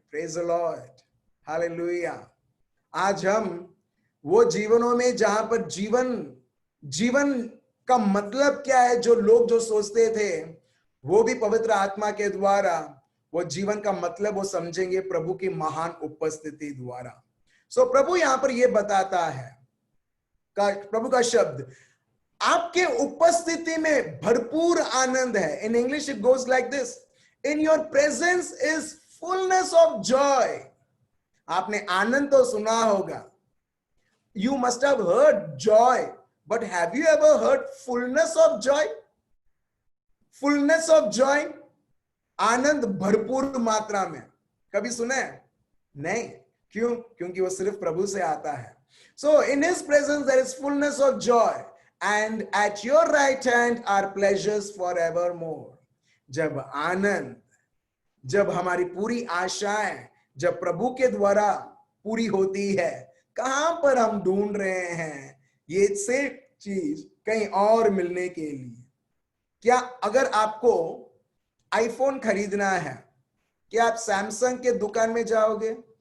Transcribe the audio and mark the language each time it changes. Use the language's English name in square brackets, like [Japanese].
[English] praise the Lord, [Hindi] hallelujah. आज हम वो जीवनों में जहां पर जीवन का मतलब क्या है, जो लोग जो सोचते थे, वो भी पवित्र आत्मा के द्वारा वो जीवन का मतलब वो समझेंगे प्रभु की महान उपस्थिति द्वारा। सो प्रभु यहां पर ये बताता है, प्रभु का शब्द, आपके उपस्थिति में भरपूर आनंद है। [English] In English it goes like this, in your presence is fullness of joy. [Hindi] आपने आनंद तो सुना होगा, [English] you must have heard joy, but have you ever heard fullness of joy? Fullness of joy, [Hindi] आनंद भरपूर मात्रा में, कभी सुना है? नहीं। क्यों? क्योंकि वो सिर्फ प्रभु से आता है। [English] So in his presence there is fullness of joy, and at your right hand are pleasures forevermore. [Hindi] जब आनंद, जब हमारी पूरी आशाएं जब प्रभु के द्वारा पूरी होती है, कहां पर हम ढूंढ रहे हैं ये सेम चीज कहीं और मिलने के लिए? क्या अगर आपको आईफोन खरीदना है, क्या आप सैमसंग के दुकान में जाओगे?